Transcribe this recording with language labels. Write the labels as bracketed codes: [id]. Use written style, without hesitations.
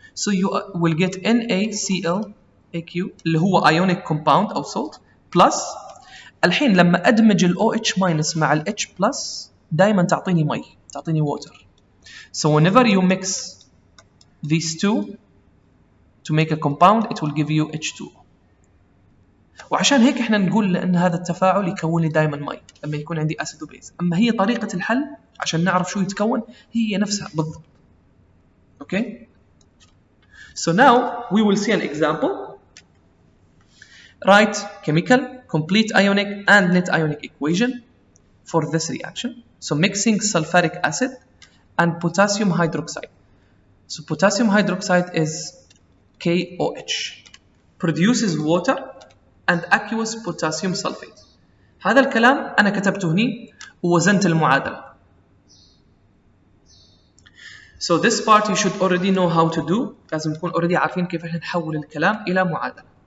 [en] So you will get NaClAq [ar] اللي هو [en] ionic compound [ar] أو [en] salt plus [ar] الحين لما أدمج ال [en] OH minus [ar] مع ال [en] H plus [ar] دائما تعطيني مي تعطيني [en] water. So whenever you mix these two to make a compound it will give you H2. [ar] وعشان هيك احنا نقول لأن هذا التفاعل يكون لي دائما مي لما يكون عندي أسيد وبيز. أما هي طريقة الحل عشان نعرف شو يتكون هي نفسها بالضبط. [en] Okay? So now we will see an example. Write chemical, complete ionic and net ionic equation for this reaction. So mixing sulfuric acid and potassium hydroxide. So potassium hydroxide is KOH. Produces water and aqueous potassium sulfate. [ar] هذا الكلام أنا كتبته هني ووزنت المعادلة. [en] So this part you should already know how to do. [ar] لازم نكون already عارفين كيف نحول الكلام إلى معادلة.